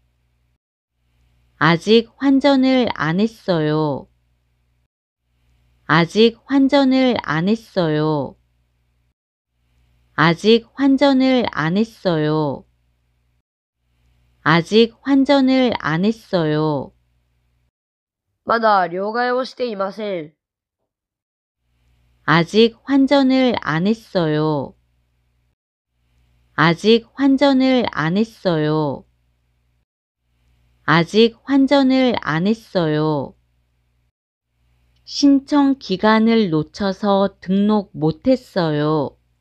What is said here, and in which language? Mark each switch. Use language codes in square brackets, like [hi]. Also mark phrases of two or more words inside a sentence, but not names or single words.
[ko] 아직 환전을 안 했어요. 아직 환전을 안 했어요. 아직 환전을 안 했어요. 아직 환전을 안 했어요. [ja] まだ両替をしていません。 [ko] 아직 환전을 안 했어요. 아직 환전을 안 했어요. 아직 환전을 안 했어요. 신청 기간을 놓쳐서 등록 못했어요.